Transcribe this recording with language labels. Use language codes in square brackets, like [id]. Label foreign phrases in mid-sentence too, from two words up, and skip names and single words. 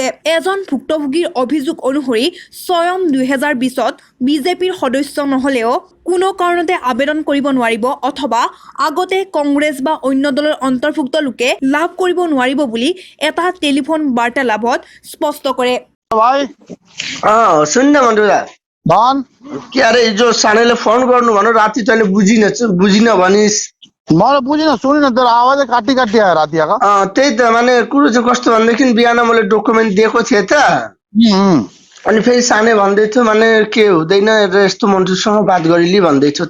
[as] এজন ভুক্তভোগীৰ অভিযোগ অনুসৰি স্বয়ং 2020ত বিজেপিৰ সদস্য নহ'লেও কোনো কাৰণতে আবেদন কৰিব নোৱাৰিব অথবা আগতে কংগ্ৰেছ বা অন্য দলৰ অন্তৰ্ভুক্ত লোকে লাভ কৰিব নোৱাৰিব বুলি এটা টেলিফোন বাৰ্তালাপত স্পষ্ট কৰে। [ne] भाई सुन न मन्टुदा भन के अरे जो सानेले फोन गर्नु भन राति तैँले बुझिन भनिस्। मैले बुझिन सुनिन तेरो आवाजै काटी काटी आयो राति आएको। त्यही त माने कुरो चाहिँ कस्तो भनेदेखि बिहान मैले डकुमेन्ट दिएको थिएँ त, अनि फेरि साने भन्दै थियो माने के हुँदैन यस्तो मन्टुसँग बात गरिली भन्दै थियो त।